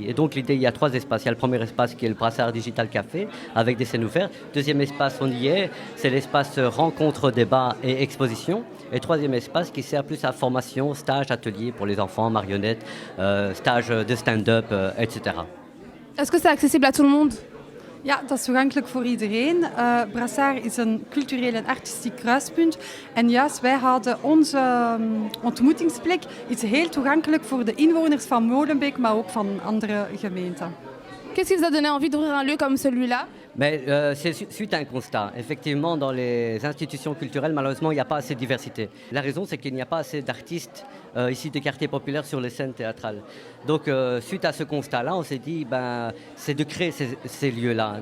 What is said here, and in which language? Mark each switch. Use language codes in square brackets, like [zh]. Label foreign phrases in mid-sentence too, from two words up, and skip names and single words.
[fr] Et donc l'idée, il y a 3 espaces. Il y a le premier espace qui est le Brassard Digital Café avec des scènes ouvertes. Deuxième espace, on y est, c'est l'espace rencontre, débat et exposition. Et troisième espace qui sert plus à formation, stage, atelier pour les enfants, marionnettes, stage de stand-up, etc. Est-ce que c'est accessible à tout le monde? [nl] Ja, dat is toegankelijk voor iedereen. Brassard is een cultureel en artistiek kruispunt. En juist, wij hadden onze ontmoetingsplek is heel toegankelijk voor de inwoners van Molenbeek, maar ook van andere gemeenten. [fr] Qu'est-ce qui vous a donné envie d'ouvrir un lieu comme celui-là? Mais c'est suite à un constat. Effectivement, dans les institutions culturelles, malheureusement, il n'y a pas assez de diversité. La raison, c'est qu'il n'y a pas assez d'artistes ici des quartiers populaires sur les scènes théâtrales. Donc, suite à ce constat-là, on s'est dit, c'est de créer ces lieux-là.